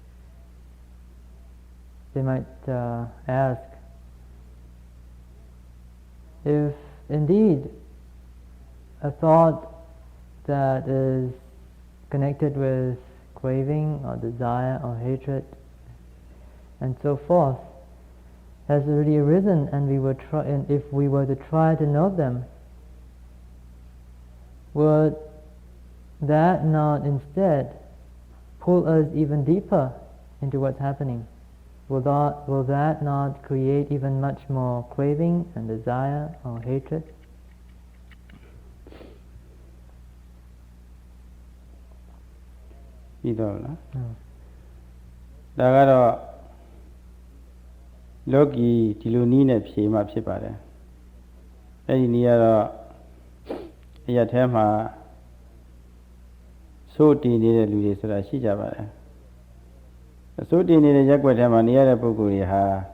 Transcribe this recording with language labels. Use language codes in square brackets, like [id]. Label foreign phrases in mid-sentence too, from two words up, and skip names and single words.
[en] They might ask, if indeed a thought that is connected with craving or desire or hatred and so forth has already arisen, and if we were to try to note them, would that not instead pull us even deeper into what's happening? Will that not create even much more craving and desire or hatred? [my] ပြီးတော့လားဒါကတော့လောကီဒီလိုနည်းနဲ့ဖြေမှဖြစ်ပါတယ်အဲ့ဒီနည်းကတော့အရာထဲမှာစိုးတည်နေတဲ့လူတွေဆိုတာရှိကြပါတယ်အစိုးတည်နေတဲ့ရက်ွက်ထဲမှာနေရတဲ့ပုဂ္ဂိုလ်တွေဟာ